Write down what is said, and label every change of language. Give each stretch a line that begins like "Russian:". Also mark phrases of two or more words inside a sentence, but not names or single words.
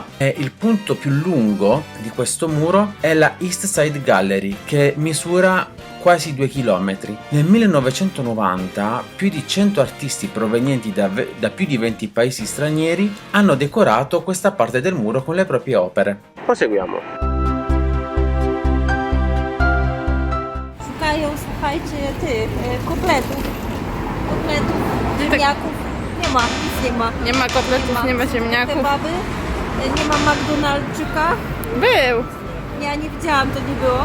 Italian: E il punto più lungo di questo muro è la East Side Gallery, che misura quasi 2 km. Nel 1990 più di 100 artisti provenienti da più di 20 paesi stranieri hanno decorato questa parte del muro con le proprie opere. Proseguiamo.
Polish: Szukają, słuchajcie, kotletów, ziemniaków. Nie ma, nic nie ma. Nie ma kotletów, nie ma ziemniaków. Kebaby, nie ma McDonaldczyka. Był! Ja nie widziałam, to nie było.